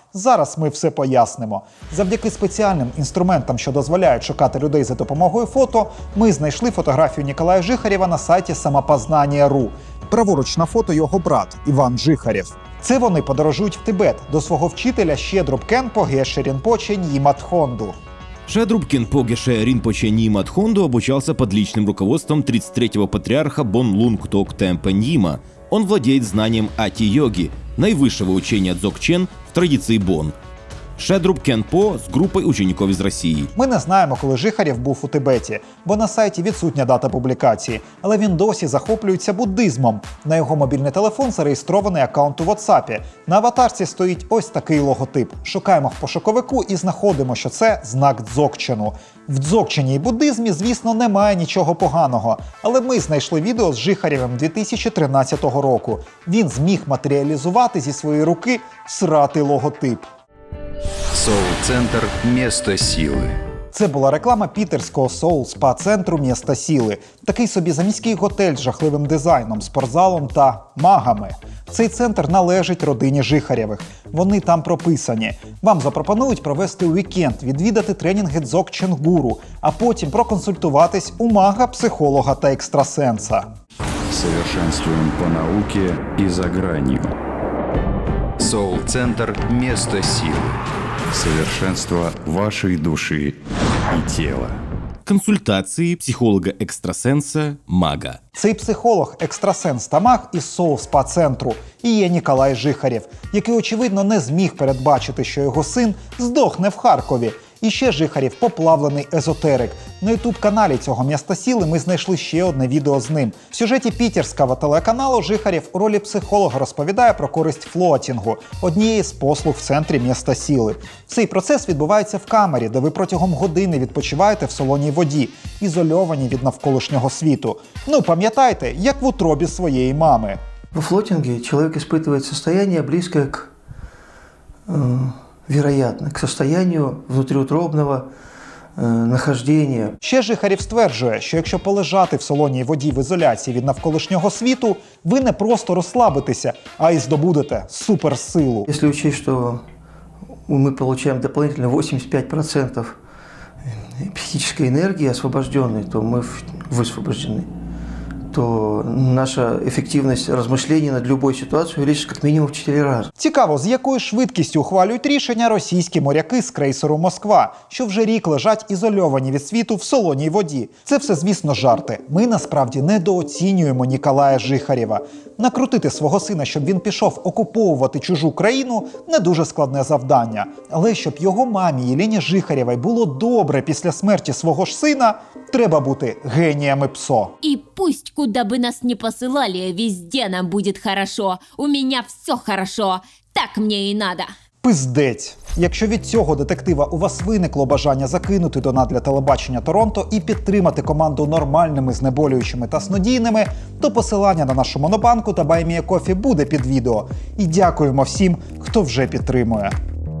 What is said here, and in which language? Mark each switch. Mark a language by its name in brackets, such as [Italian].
[Ukrainian] Зараз ми все пояснимо. Завдяки спеціальним інструментам, що дозволяють шукати людей за допомогою фото, ми знайшли фотографію Ніколая Жихарєва на сайті Самопознання.ру. Праворуч на фото його брат Іван Жихарєв. Це вони подорожують в Тибет до свого вчителя Щедруп Кенпо Геше Рінпоче Ньїмат Хонду. [Russian] Шедруп Кенпо Геше Ринпоче Ньїмат Хонду обучался под личным руководством 33-го патриарха Бон Лунг Ток Темпа Ньима. Он владеет знанием ати-йоги, наивысшего учения Дзогчен в традиции Бон. [Ukrainian] Шедруп Кенпо з групою учеників із Росії. Ми не знаємо, коли Жихарєв був у Тибеті, бо на сайті відсутня дата публікації, але він досі захоплюється буддизмом. На його мобільний телефон зареєстрований аккаунт у WhatsApp. На аватарці стоїть ось такий логотип. Шукаємо в пошуковику і знаходимо, що це знак Дзогчену. В Дзогчені і буддизмі, звісно, немає нічого поганого, але ми знайшли відео з Жихарєвим 2013 року. Він зміг матеріалізувати зі своєї руки сратий логотип. [Russian] Соул-центр «Место силы». [Ukrainian] Це була реклама пітерського соул-спа-центру «Місто сіли». Такий собі заміський готель з жахливим дизайном, спортзалом та магами. Цей центр належить родині Жихарєвих. Вони там прописані. Вам запропонують провести уікенд, відвідати тренінги Дзогчен-гуру, а потім проконсультуватись у мага, психолога та екстрасенса. [Russian] Совершенствуем по науке и за гранью. Соул-центр «Место силы». Совершенство вашей души и тела. Консультации психолога-екстрасенса мага. [Ukrainian] Цей психолог, екстрасенс та маг із соул-спа-центру і є Ніколай Жихарєв, який, очевидно, не зміг передбачити, що його син здохне в Харкові. І ще Жихарєв – поплавлений езотерик. На ютуб-каналі цього «Міста сіли» ми знайшли ще одне відео з ним. В сюжеті пітерського телеканалу Жихарєв у ролі психолога розповідає про користь флотінгу – однієї з послуг в центрі «Міста сіли». Цей процес відбувається в камері, де ви протягом години відпочиваєте в солоній воді, ізольовані від навколишнього світу. Ну, пам'ятайте, як в утробі своєї мами. [Russian] Во флотинге человек испытывает состояние, близкое к вероятно, к состоянию внутриутробного нахождения. [Ukrainian] Ще Жихарєв стверджує, що якщо полежати в солоній воді в ізоляції від навколишнього світу, ви не просто розслабитеся, а й здобудете суперсилу. [Russian] Если учесть, что мы получаем дополнительно 85% психической энергии освобожденной, то мы высвобождены, то наша эффективность размышлений над любой ситуацией увеличится как минимум в 4 рази. [Ukrainian] Цікаво, з якою швидкістю ухвалюють рішення російські моряки з крейсеру «Москва», що вже рік лежать ізольовані від світу в солоній воді. Це все, звісно, жарти. Ми насправді недооцінюємо Ніколая Жихарєва. Накрутити свого сина, щоб він пішов окуповувати чужу країну – не дуже складне завдання. Але щоб його мамі Єлені Жихарєвій було добре після смерті свого ж сина, треба бути геніями ПСО. [Russian] И пусть куда бы нас ни посылали, везде нам будет хорошо. У меня все хорошо. Так мне и надо. Пиздець. [Ukrainian] Якщо від цього детектива у вас виникло бажання закинути донат для телебачення Торонто і підтримати команду нормальними, знеболюючими та снодійними, то посилання на нашу монобанку та Buy Me a Coffee буде під відео. І дякуємо всім, хто вже підтримує.